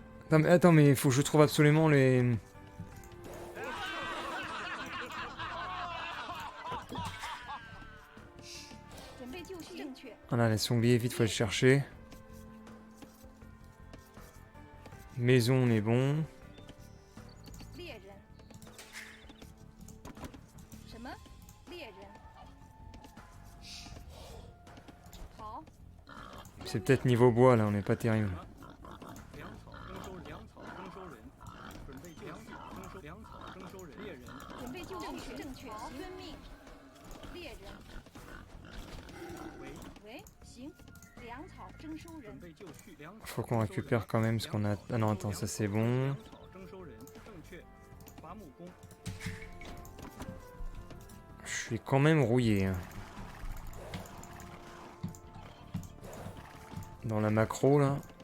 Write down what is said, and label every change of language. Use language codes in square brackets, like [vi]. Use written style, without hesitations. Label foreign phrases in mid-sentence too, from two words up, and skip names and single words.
[fr] Attends, mais il faut que je trouve absolument les... [zh] 准备就绪，正确。 [fr] Voilà, les sangliers, vite, faut aller chercher. Maison, on est bon. [zh] 猎人。什么？猎人。好， [fr] C'est peut-être niveau bois, là, on n'est pas terrible. [zh] 准备就绪，正确。遵命。猎人。喂，行。粮草征收人。 [fr] Faut qu'on récupère quand même ce qu'on a... Ah non, attends, ça c'est bon. Je suis quand même rouillé. Hein. Dans la macro, là.